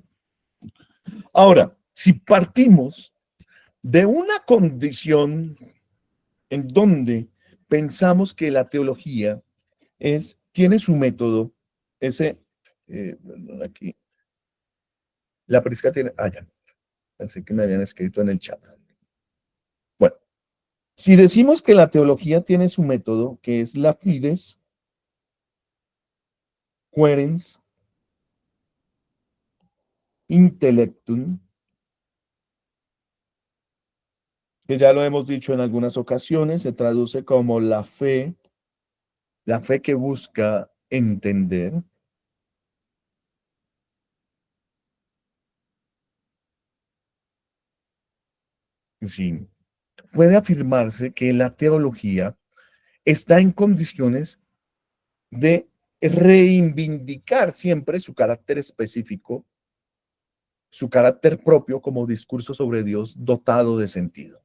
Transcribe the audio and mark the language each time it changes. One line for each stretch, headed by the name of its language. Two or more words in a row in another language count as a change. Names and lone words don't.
Spanish: Ahora, si partimos de una condición en donde pensamos que la teología tiene su método, aquí, la prisca tiene, ya, pensé que me habían escrito en el chat. Bueno, si decimos que la teología tiene su método, que es la
Latin: fides, querens, intellectum,
Spanish: que ya lo hemos dicho en algunas ocasiones, se traduce como la fe que busca entender. Sí, puede afirmarse que la teología está en condiciones de reivindicar siempre su carácter específico, su carácter propio como discurso sobre Dios dotado de sentido.